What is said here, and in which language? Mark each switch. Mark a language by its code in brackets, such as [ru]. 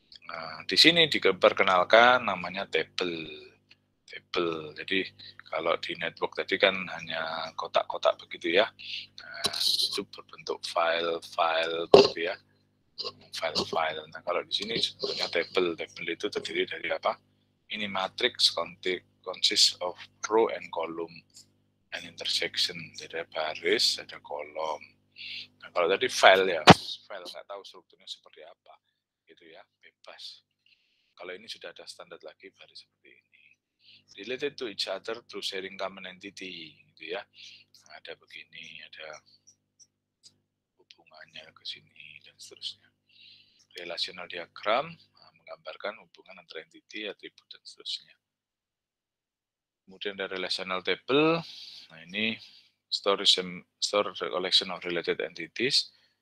[id] Nah, di sini diperkenalkan namanya table. Jadi kalau di network tadi kan hanya kotak-kotak begitu ya. Nah, itu berbentuk file gitu ya. File. Nah, kalau di sini sebetulnya table itu terdiri dari apa? Ini [en] matrix consists of row and column and intersection. [id] Jadi ada baris, ada kolom. Nah, kalau tadi file nggak tahu strukturnya seperti apa, gitu ya, bebas. Kalau ini sudah ada standar lagi, baris seperti ini. [en] Related to each other through sharing common entity, gitu ya. [id] Nah, ada begini, ada hubungannya ke sini dan seterusnya. Relational diagram menggambarkan hubungan antara entity, atribut dan seterusnya. Kemudian ada [en] relational table. [id] Nah, ini [en] store collection of related entities.